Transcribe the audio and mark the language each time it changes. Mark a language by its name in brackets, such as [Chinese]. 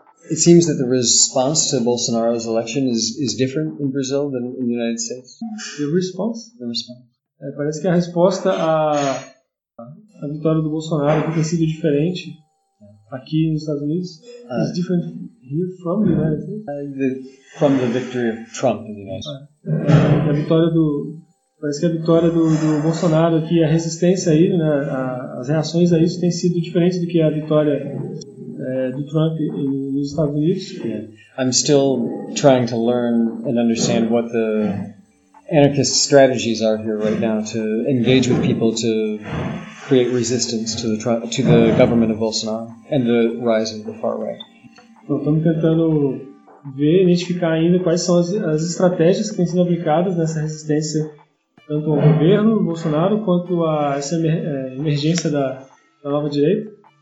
[English] It seems that the response to Bolsonaro's election is different in Brazil than in the United States. The response. [Portuguese] Parece que a resposta à vitória do Bolsonaro tem sido diferente aqui nos Estados Unidos. [English] It's different here from the United States. From the victory of Trump in the United States. [Portuguese] A vitória do, parece que a vitória do Bolsonaro aqui, a resistência a ele, né, as reações a isso têm sido diferentes do que a vitória do Trump nos Estados Unidos. Yeah. [English] I'm still trying to learn and understand what the anarchist strategies are here right now to engage with people to create resistance to the government of Bolsonaro and the rise of the far right. [Portuguese] Estamos tentando ver, identificar ainda quais são as estratégias que têm sido aplicadas nessa resistência tanto ao governo Bolsonaro quanto a essa emergência da nova direita.